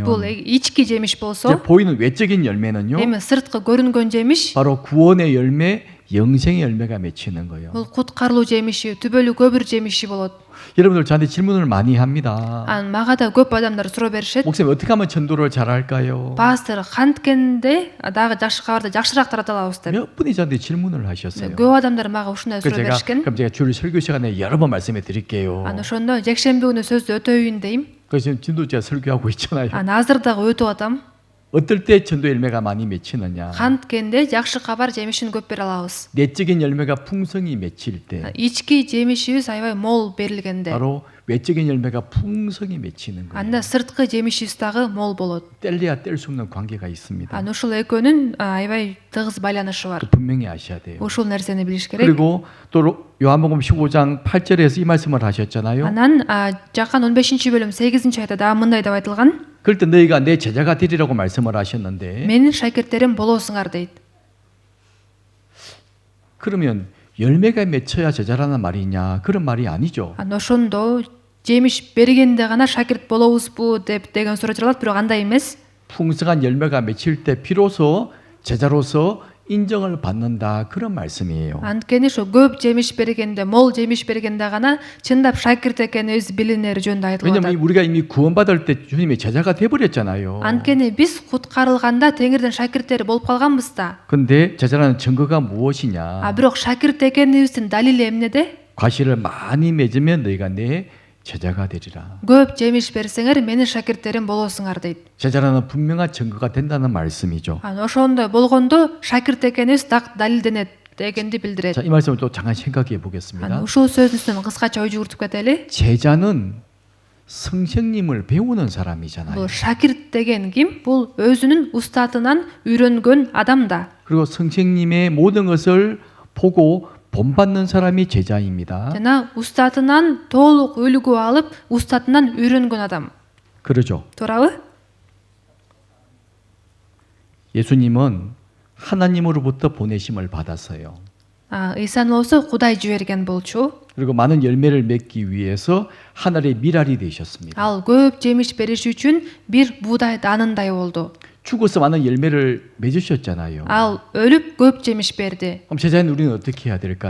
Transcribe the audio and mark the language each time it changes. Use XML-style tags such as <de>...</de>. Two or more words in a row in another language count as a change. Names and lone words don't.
<ky>бул ички жемиш болсо,</ky> <ko>보이는 외적인 열매는요.</ko> <ky>эми сырткы көрүнгөн жемиш</ky> <ko>바로 구원의 열매, 영생의 열매가 맺히는 거예요.</ko> <ky>бул куткарылуу жемиши, түбөлүк өмүр жемиши болот.</ky> <ko>여러분들 저한테 질문을 많이 합니다.</ko> <ky>Мага да көп адамдар суроо беришет.</ky> <ko>목사님 어떻게 하면 전도를 잘할까요?</ko> <ky>Пастор канткенде дагы жакшы кабарды жакшыраак тарата алабыз деп.</ky> <ko>몇 분이 저한테 질문을 하셨어요.</ko> <ky>көп адамдар мага ушундай суроо беришкен.</ky> <ko>그럼 제가 주일 설교 시간에 여러 번 말씀해 드릴게요.</ko> <ky>Ошондо жекшемби күнү сөздү өтөйүн дейм.</ky> <ko>그래서 지금 제가 설교하고 있잖아요.</ko> <ky>Азыр дагы өтүп атам.</ky> <ko>어떨 때 전도 열매가 많이 맺히느냐?</ko> <ky>Канткенде жакшы кабар жемишин көп бере алабыз.</ky> <ko>내적인 열매가 풍성히 맺힐 때,</ko> <ky>ички жемишибиз аябай мол берилгенде,</ky> <ko>바로 외적인 열매가 풍성히 맺히는 거예요.</ko> <ky>анда сырткы жемишибиз дагы мол болот.</ky> <ko>뗄래야 뗄 수 없는 관계가 있습니다.</ko> <ky>Ушул экөөнүн аябай тыгыз байланышы бар.</ky> <ko>분명히 아셔야 돼요.</ko> <ky>Ушул нерсени билиш керек.</ky> <ko>그리고 또 요한복음 15장 8절에서 이 말씀을 하셨잖아요.</ko> <ky>Анан жакан 15-бөлүм 8-аятта дагы мындай деп айтылган.</ky> <ko>그럴 때 너희가 내 제자가 되리라고 말씀을 하셨는데,</ko> <ky>Менин шакирттерим болосуңар дейт.</ky> <ko>그러면 열매가 맺혀야 제자라는 말이냐? 그런 말이 아니죠.</ko> <ky>Ошондо жемиш бергенде гана шакирт болобузбу деген суроо жаралат, бирок андай эмес.</ky> <ko>풍성한 열매가 맺힐 때 비로소 제자로서 인정을 받는다, 그런 말씀이에요.</ko> <ky>Анткени ошо көп жемиш бергенде, мол жемиш бергенде гана чындап шакирт экенибиз билинери жөнүндө айтылып</ky> <ko>왜냐면</ko> <ky>атат.</ky> <ko>우리가 이미 구원받을 때 주님의 제자가 돼버렸잖아요.</ko> <ky>Анткени биз куткарылганда Теңирдин шакирттери болуп калганбыз да.</ky> <ko>근데 제자라는 증거가 무엇이냐?</ko> <ky>Бирок шакирт экенибиздин далили эмнеде?</ky> <ko>과실을 많이 맺으면 너희가 내 제자가 되리라.</ko> <ky>Көп жемиш берсеңер менин шакирттерим болосуңар дейт.</ky> <ko>제자라는 분명한 증거가 된다는 말씀이죠.</ko> <ky>Ошондой болгондо шакирт экенибиз так далилденет дегенди билдирет.</ky> <ko>자, 이 말씀을 또 잠깐 생각해 보겠습니다.</ko> <ky>Ушул сөздүн үстүнөн кыскача ой жүгүртүп кетели.</ky> <ko>제자는 선생님을 배우는 사람이잖아요.</ko> <ky>Бул шакирт деген ким? Бул өзүнүн устатынан үйрөнгөн адам да.</ky> <ko>그리고 선생님의 모든 것을 보고 본받는 사람이 제자입니다.</ko> <ky>Жана устатынан толук үлгү алып, устатынан үйрөнгөн адам.</ky> <ko>그러죠.</ko> <ky>Туурабы?</ky> <ko>예수님은 하나님으로부터 보내심을 받았어요.</ko> <ky>ыйсан болсо Кудай жиберген болчу.</ky> <ko>그리고 많은 열매를 맺기 위해서 하늘의 미랄이 되셨습니다.</ko> <ky>Ал көп жемиш бериш үчүн бир буудай данындай болду.</ky> <ko>죽어서 많은 열매를 맺으셨잖아요.</ko> <ky>Ал өлүп көп жемиш берди.</ky> <ko>그럼 제자인 우리는 어떻게 해야 될까요?</ko>